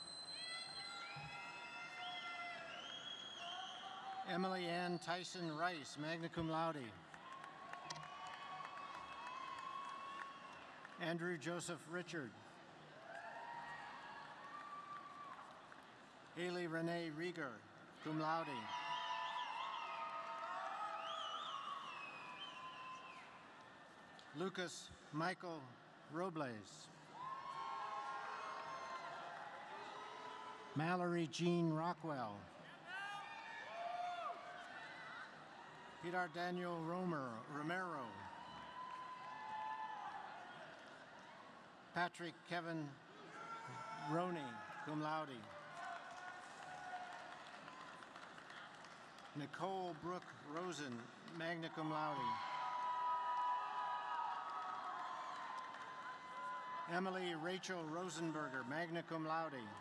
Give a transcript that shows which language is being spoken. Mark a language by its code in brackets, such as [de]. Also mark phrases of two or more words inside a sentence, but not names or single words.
[en] Emily Ann Tyson Rice, [la] magna cum laude. [en] Andrew Joseph Richard. Haley Renee Rieger, [la] cum laude. [en] Lucas Michael Robles. Mallory Jean Rockwell. Peter Daniel Romero. Patrick Kevin Roney, [la] cum laude. [en] Nicole Brooke Rosen, [la] magna cum laude. [en] Emily Rachel Rosenberger, [la] magna cum laude.